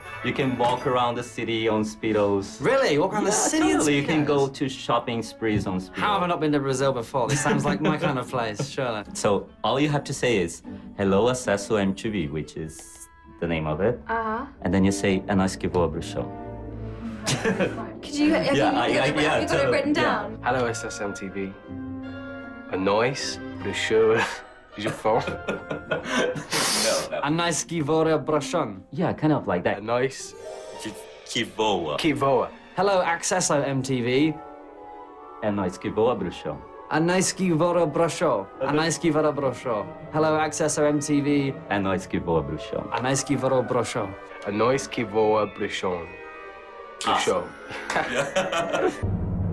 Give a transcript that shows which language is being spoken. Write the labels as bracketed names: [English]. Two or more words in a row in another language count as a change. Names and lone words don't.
[English] You can walk around the city on Speedos. Really? Walk around the city in totally. You can Speedos? go to shopping sprees on Speedos. How have I not been to Brazil before? This sounds like my kind of place, surely. So all you have to say is, hello, Acesso MTV, which is the name of it. And then you say, [Portuguese] a nós que voa pro show. [English] Could you, have you got it written down? Hello, Acesso MTV. A noise, the show, je fond. No. A nice givora brashon. Yeah, kind of like A that. nice [Portuguese] Que voa. Kivoa. [English] Hello, Acesso MTV. [Portuguese] É nós que voa pro show. A nice givora brasho. A nice givora brasho. [English] Hello, Acesso MTV. [Portuguese] É nós que voa pro show. A nice givora brasho. A noise kivoa brushon. Brushon.